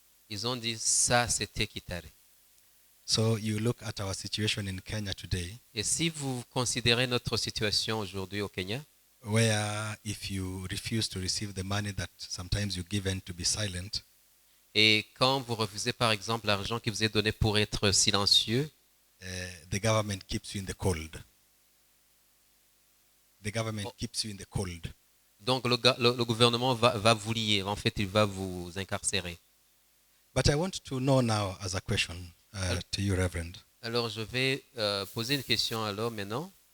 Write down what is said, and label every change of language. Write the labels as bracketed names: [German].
[French] ils ont dit ça c'était Kitare. [English] So you look at our situation in Kenya today, [French] Et si vous considérez notre situation aujourd'hui au Kenya, [English] where if you refuse to receive the money that sometimes you given to be silent, [French] et quand vous refusez par exemple l'argent qui vous est donné pour être silencieux, [English] the government keeps you in the cold. The government keeps you in the cold. [French] donc le gouvernement va vous lier, en fait il va vous incarcérer. [English] But I want to know now as a question to you, Reverend, [French] Alors je vais poser une question alors maintenant.